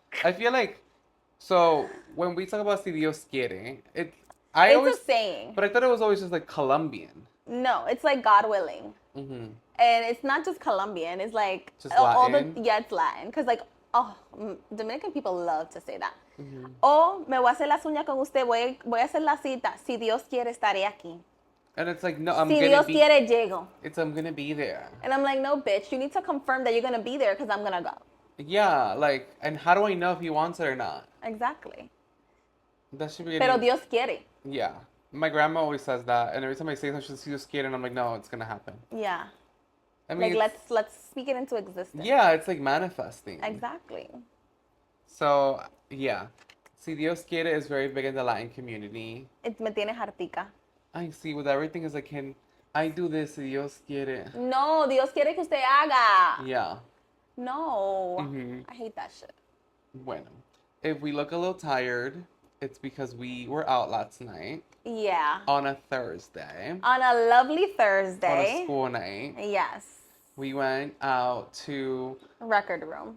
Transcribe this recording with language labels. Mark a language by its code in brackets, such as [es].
[en] I feel like, so when we talk about [es] Si Dios quiere, [en] it's a saying. But I thought it was always just like Colombian. No, it's like God willing. And it's not just Colombian. It's like just Latin? It's Latin. Because Dominican people love to say that. [es] O me voy a hacer las uñas con usted. Voy a hacer la cita. Si Dios quiere, estaré aquí. [en] And it's like, no, [es] Si Dios quiere, llego. [en] I'm gonna be there. And I'm like, no, bitch. You need to confirm that you're gonna be there because I'm gonna go. Yeah, like, and how do I know if he wants it or not? Exactly. That should be. [es] Pero Dios quiere. [en] Yeah. My grandma always says that, and every time I say something, she's scared, and I'm like, no, it's gonna happen. Yeah. I mean, like let's speak it into existence. Yeah, it's like manifesting. Exactly. So yeah, [es] Si Dios quiere [en] is very big in the Latin community. [es] It me tiene hartica. [en] I see. With everything is like, can I do this? [es] Si Dios quiere. No, Dios quiere que usted haga. [en] Yeah. No. I hate that shit. Bueno, if we look a little tired, it's because we were out last night. Yeah. On a Thursday. On a lovely Thursday. On a school night. Yes. We went out to Record room.